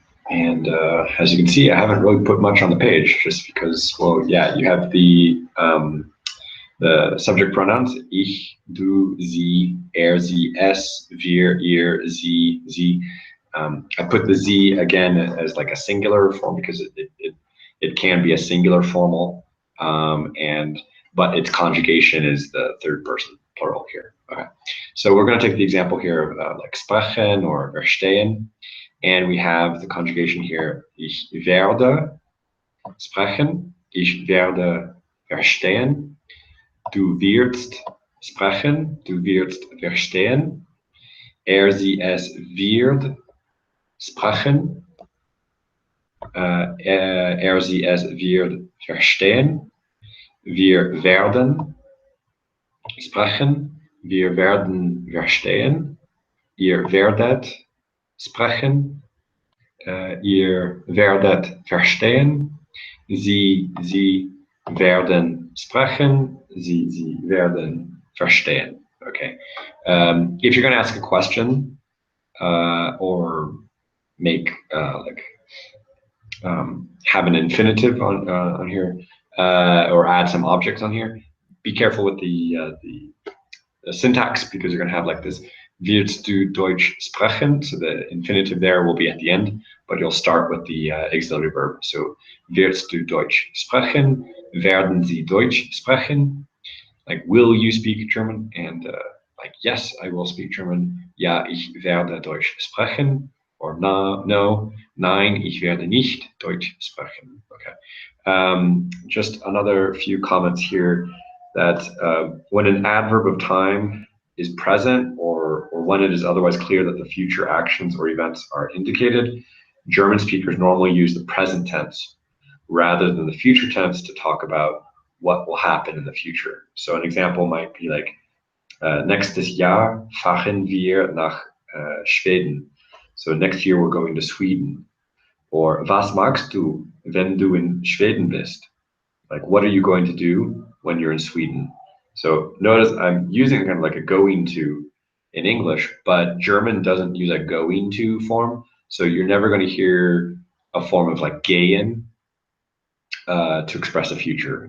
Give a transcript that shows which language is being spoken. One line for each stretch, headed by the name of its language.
English: And as you can see, I haven't really put much on the page just because, well, yeah, you have the subject pronouns,
German: ich, du, sie, er, sie, es, wir, ihr, sie.
English: I put the z again as like a singular form because it can be a singular formal, but its conjugation is the third person plural here. Okay, so we're going to take the example here of like sprechen or verstehen, and we have the conjugation here:
German: ich werde sprechen, ich werde verstehen, du wirst sprechen, du wirst verstehen, er, sie, es wird sprechen, er, sie, es wird verstehen, wir werden sprechen, wir werden verstehen, ihr werdet sprechen, ihr werdet verstehen, sie werden sprechen, sie werden verstehen.
English: Okay. If you're going to ask a question or make have an infinitive on here or add some objects on here, be careful with the syntax, because you're going to have like this
German: "Willst du Deutsch sprechen?"
English: So the infinitive there will be at the end, but you'll start with the auxiliary verb. So
German: "Willst du Deutsch sprechen?" Werden Sie Deutsch sprechen?
English: Like, will you speak German? And like, yes, I will speak German.
German: Ja, ich werde Deutsch sprechen.
English: Or no,
German: nein, ich werde nicht Deutsch sprechen.
English: Okay. Just another few comments here that when an adverb of time is present, or when it is otherwise clear that the future actions or events are indicated, German speakers normally use the present tense rather than the future tense to talk about what will happen in the future. So an example might be like,
German: nächstes Jahr fahren wir nach Schweden.
English: So next year we're going to Sweden. Or
German: was magst du, wenn du in Schweden bist?
English: Like, what are you going to do when you're in Sweden? So notice I'm using kind of like a going to in English, but German doesn't use a going to form. So you're never going to hear a form of like gehen to express a future.